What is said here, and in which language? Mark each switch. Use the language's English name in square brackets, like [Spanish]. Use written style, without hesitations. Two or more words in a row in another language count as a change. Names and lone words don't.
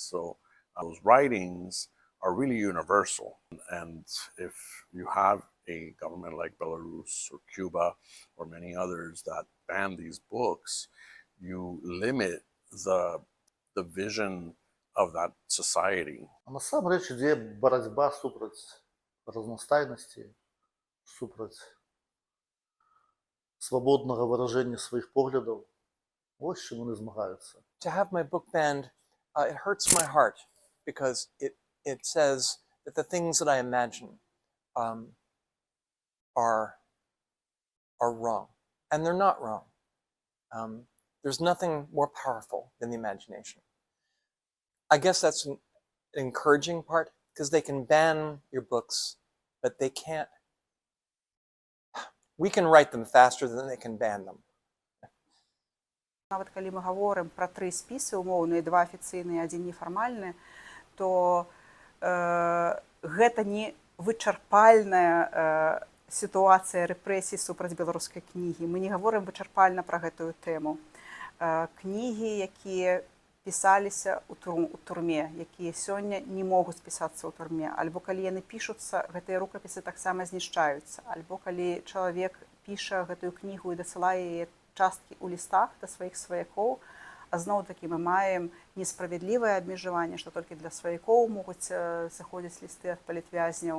[English] So those writings are really universal. And if you have a government like Belarus or Cuba or many others that ban these books, you limit the vision of that society. [Belarusian] А насамрэч ідзе барацьба супраць разнастайнасці, супраць свабоднага выражэння сваіх поглядаў. Вось чым яны змагаюцца. [English] To have my book banned, it hurts my heart, because it says that the things that I imagine are wrong, and they're not wrong. There's nothing more powerful than the imagination. I guess that's an encouraging part, because they can ban your books, but they can't. We can write them faster than they can ban them. [Belarusian] Нават калі мы гаворым пра 3 спісы умоўныя, 2 афіцыйныя, 1 нефармальны, то гэта не вычарпальная сітуацыя рэпрэсій супраць беларускай кнігі. Мы не гаворым вычарпальна пра гэтую тэму. Кнігі, якія пісаліся ў турме, якія сёння не могуць пісацца ў турме, альбо калі яны пішуцца, гэтыя рукапісы таксама знішчаюцца, альбо калі чалавек піша гэтую кнігу і дасылае яе часткі ў лістах да сваіх сваякоў, а зноў-такі мы маем несправядлівае абмежаванне, што толькі для сваякоў могуць заходзіць лісты ад палітвязняў.